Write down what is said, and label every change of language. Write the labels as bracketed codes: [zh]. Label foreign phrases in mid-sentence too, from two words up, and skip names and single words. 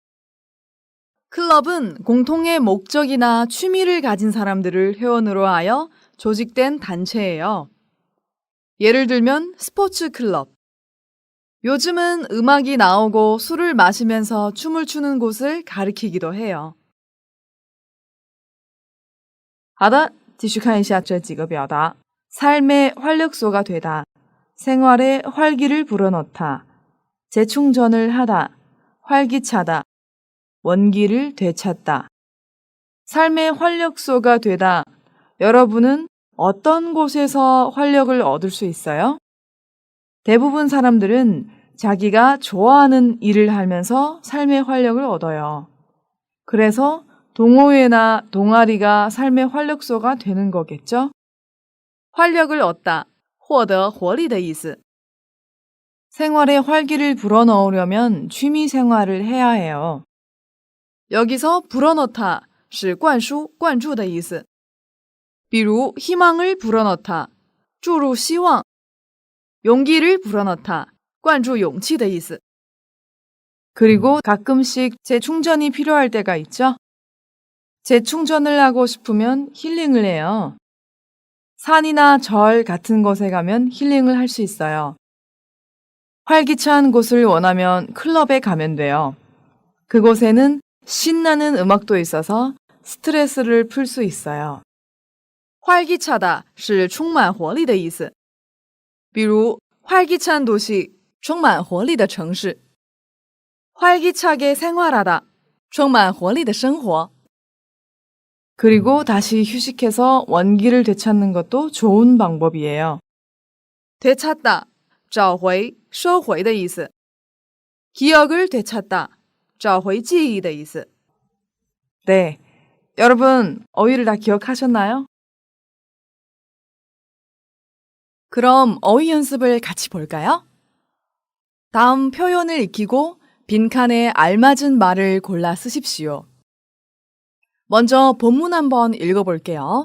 [ko] 클럽은 공통의 목적이나 취미를 가진 사람들을 회원으로 하여 조직된 단체예요. 예를 들면 스포츠 클럽. 요즘은 음악이 나오고 술을 마시면서 춤을 추는 곳을 가리키기도 해요. [zh] 好的，继续看一下这几个表达。 [ko] 삶의 활력소가 되다, 생활에 활기를 불어넣다, 재충전을 하다, 활기차다, 원기를 되찾다. 삶의 활력소가 되다. 여러분은 어떤 곳에서 활력을 얻을 수 있어요? 대부분 사람들은 자기가 좋아하는 일을 하면서 삶의 활력을 얻어요. 그래서 동호회나 동아리가 삶의 활력소가 되는 거겠죠? 활력을 얻다, [zh] 获得活力的意思. [ko] 생활에 활기를 불어넣으려면 취미 생활을 해야 해요. 여기서 불어넣다, [zh] 是灌输,灌注的意思. [ko] 比如 희망을 불어넣다, [zh] 注入希望. [ko] 용기를 불어넣다, [zh] 灌注勇气的意思. [ko] 그리고 가끔씩 재충전이 필요할 때가 있죠? 재충전을 하고 싶으면 힐링을 해요. 산이나 절 같은 곳에 가면 힐링을 할 수 있어요. 활기찬 곳을 원하면 클럽에 가면 돼요. 그곳에는 신나는 음악도 있어서 스트레스를 풀 수 있어요. [zh] 활기차다 是充满活力的意思。比如 [ko] 활기찬 도시， [zh] 充满活力的城市。 [ko] 활기차게 생활하다， [zh] 充满活力的生活。 [ko] 그리고 다시 휴식해서 원기를 되찾는 것도 좋은 방법이에요. 되찾다, [zh] 找回,收回的意思。 [ko] 기억을 되찾다, [zh] 找回记忆的意思。 [ko] 네, 여러분 어휘를 다 기억하셨나요? 그럼 어휘 연습을 같이 볼까요? 다음 표현을 익히고 빈칸에 알맞은 말을 골라 쓰십시오. 먼저 본문 한번 읽어볼게요.